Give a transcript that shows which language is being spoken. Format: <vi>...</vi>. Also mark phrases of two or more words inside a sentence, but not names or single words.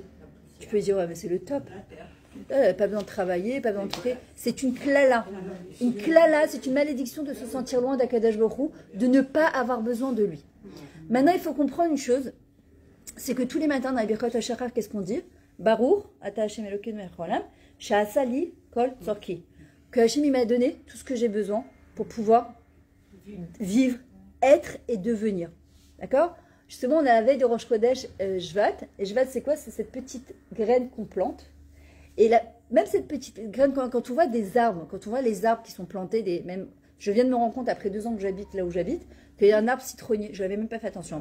<fr>Tu peux dire, ouais, mais c'est le top. Pas besoin de travailler, pas besoin de truquer. C'est une klala. Une klala, c'est une malédiction de se sentir loin d'</fr> <he>הקדוש ברוך הוא,</he> <fr>de ne pas avoir besoin de lui. Maintenant, il faut comprendre une chose, c'est que tous les matins dans la Birkot HaShachar, qu'est-ce qu'on dit?</fr> <he>ברוך, אתה השם אלוקינו מלך העולם, שעשה לי כל צרכי.</he> <fr>Que Hashem il m'a donné tout ce que j'ai besoin pour pouvoir vivre, être et devenir. D'accord? Justement, on a la veille de</fr> <he>ראש חודש שבט.</he> <fr>Et Shvat, c'est quoi? C'est cette petite graine qu'on plante. Et même cette petite graine, quand on voit des arbres, quand on voit les arbres qui sont plantés, je viens de me rendre compte après 2 ans que j'habite là où j'habite, qu'il y a un arbre citronnier. Je n'avais même pas fait attention.</fr>